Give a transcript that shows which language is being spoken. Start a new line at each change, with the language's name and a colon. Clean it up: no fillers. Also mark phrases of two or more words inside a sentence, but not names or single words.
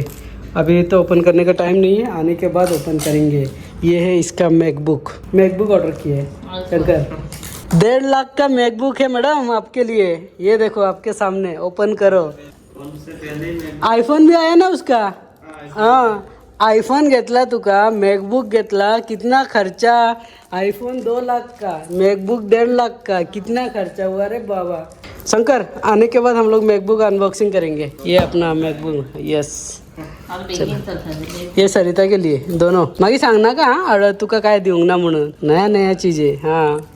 Hindi: अभी तो ओपन करने का टाइम नहीं है. आने के बाद ओपन करेंगे. ये है इसका मैकबुक ऑर्डर किया है शंकर. 1.5 लाख का मैकबुक है मैडम आपके लिए. ये देखो आपके सामने. ओपन करो. आईफोन भी आया ना उसका.
Konkani: हाँ आईफोन घेतला तुका. मैकबुक घेतला.
Hindi: कितना खर्चा. आईफोन 2 लाख का. मैकबुक 1.5 लाख का. कितना खर्चा हुआ रे बाबा. शंकर आने के बाद हम लोग मैकबुक अनबॉक्सिंग करेंगे. ये अपना मैकबुक. यस ये सरिता के लिए दोनों.
Konkani: मागे सांग ना का तुका काय देऊ ना म्हणून.
Hindi: नया चीज आहे. हाँ